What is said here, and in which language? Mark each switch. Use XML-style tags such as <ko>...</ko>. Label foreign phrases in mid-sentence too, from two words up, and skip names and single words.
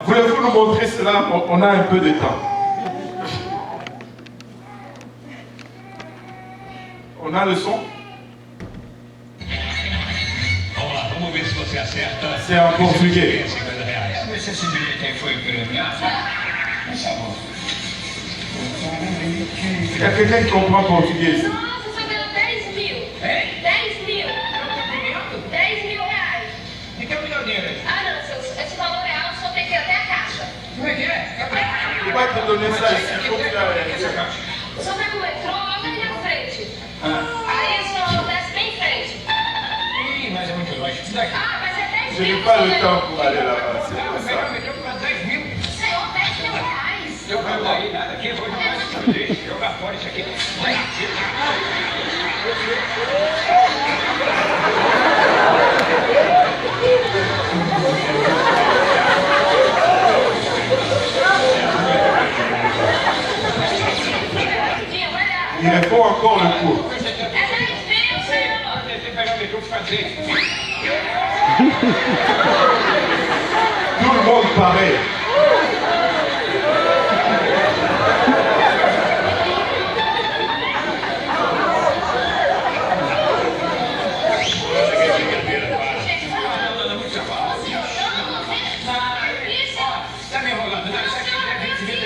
<fr>Voulez-vous nous montrer cela? On a un peu de temps. On a le son?</fr> <pt>Vamos lá, vamos ver se você acerta.</pt> <fr>C'est en portugais.</fr> <pt>Esse bilhete foi premiado?</pt> <fr>Il y a quelqu'un qui comprend portugais ici?</fr> <pt>Nossa, você ganhou 10 mil. 10 mil. 10 mil reais. E que é o meu dinheiro aí? Ah, não, esse valor é alto, só tem que ir até a caixa. Como é que é?</pt> <fr>Il va te donner ça ici. Il faut que tu la</fr> <pt>Essa caixa. O senhor pega o metrô logo ali na frente. Ah. Aí o senhor desce bem em frente. Ih, mas é muito longe. Isso daqui. Ah, mas é 10</pt> <fr>Je</fr> <pt>mil.</pt> <fr>n'ai pas le temps pour aller là-bas. C'est</fr> <pt>Não,</pt> <fr>pour</fr> <pt>pegar o</pt> <fr>ça.</fr> <pt>metrô por 10 mil. Senhor, 10 mil reais. Eu vou daí, nada aqui, eu vou jogar isso. Deixa eu jogar fora isso aqui. Vai. Rapidinho, vai lá.</pt> <fr>Il répond encore le coup.</fr> <pt>É 10 mil, senhor. Tentei pegar o metrô por fazer.</pt> <fr>Tout le monde pareil.</fr> <pt>Isso. Tá me enrolando, não, isso aqui é 20 mil.</pt>